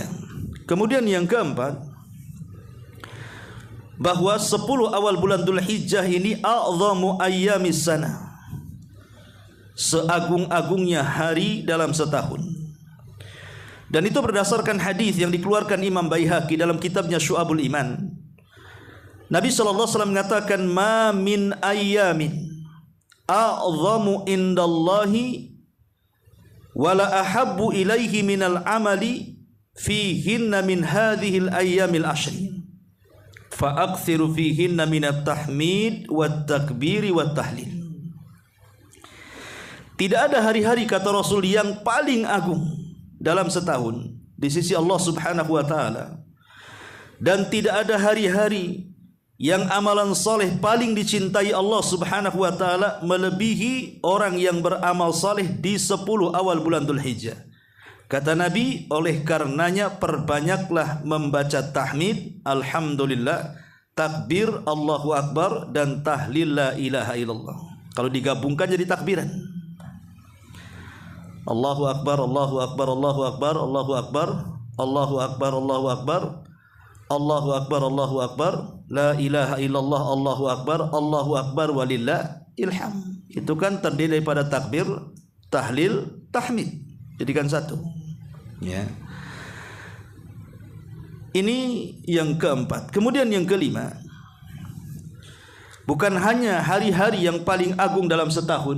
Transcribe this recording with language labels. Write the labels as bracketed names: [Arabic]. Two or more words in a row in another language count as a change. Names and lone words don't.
[Indonesian] Kemudian yang keempat, bahwa 10 awal bulan Dzulhijjah ini [Arabic] أعظم أيام السنة, [Indonesian] seagung-agungnya hari dalam setahun. Dan itu berdasarkan hadis yang dikeluarkan Imam Baihaqi dalam kitabnya Syu'abul Iman. Nabi SAW mengatakan [Arabic] ما من أيام أعظم عند الله ولا أحب إليه من العمل فيهن من هذه الأيام العشر فأكثروا فيهن من التحميد والتكبير والتهليل. [Indonesian] Tidak ada hari-hari, kata Rasul, yang paling agung dalam setahun di sisi Allah [Arabic] سبحانه وتعالى, [Indonesian] dan tidak ada hari-hari yang amalan soleh paling dicintai Allah [Arabic] سبحانه وتعالى [Indonesian] melebihi orang yang beramal soleh di 10 awal bulan Dzulhijjah. Kata Nabi, oleh karenanya perbanyaklah membaca tahmid, alhamdulillah, takbir, [Arabic] الله أكبر, [Indonesian] dan tahlil [Arabic] لا إله إلا الله. [Indonesian] Kalau digabungkan jadi takbiran. [Arabic] الله أكبر، الله أكبر، الله أكبر، الله أكبر، الله أكبر، الله أكبر، الله أكبر، الله أكبر، لا إله إلا الله، الله أكبر، الله أكبر، ولله الحمد. [Indonesian] Itu kan terdiri daripada takbir, tahlil, tahmid. Jadikan satu. Ya. Ini yang keempat. Kemudian yang kelima, bukan hanya hari-hari yang paling agung dalam setahun.